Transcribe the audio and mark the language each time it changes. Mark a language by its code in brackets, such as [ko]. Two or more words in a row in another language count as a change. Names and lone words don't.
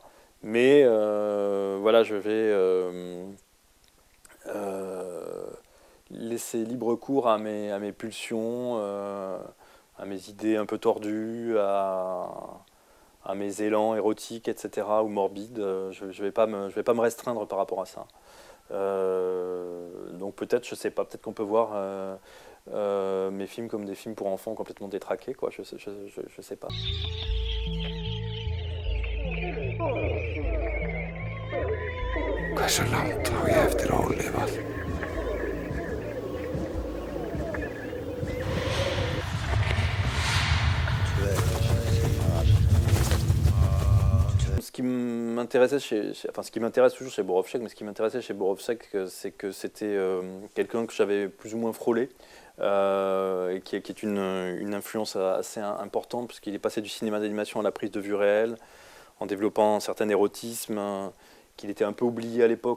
[fr] Mais voilà, je vais laisser libre cours à mes pulsions, à mes idées un peu tordues, à mes élans érotiques, etc., ou morbides. Je vais pas me restreindre par rapport à ça. Donc peut-être, je sais pas, peut-être qu'on peut voir mes films comme des films pour enfants complètement détraqués, quoi. Je sais pas. [is] Hversu langt á ég eftir að ólifað? [fr] Ce qui m'intéressait ce qui m'intéresse toujours chez Borowczak, mais ce qui m'intéressait chez Borowczak, c'est que c'était quelqu'un que j'avais plus ou moins frôlé, et qui est une influence assez importante, puisqu'il est passé du cinéma d'animation à la prise de vue réelle, en développant un certain érotisme, qu'il était un peu oublié à l'époque.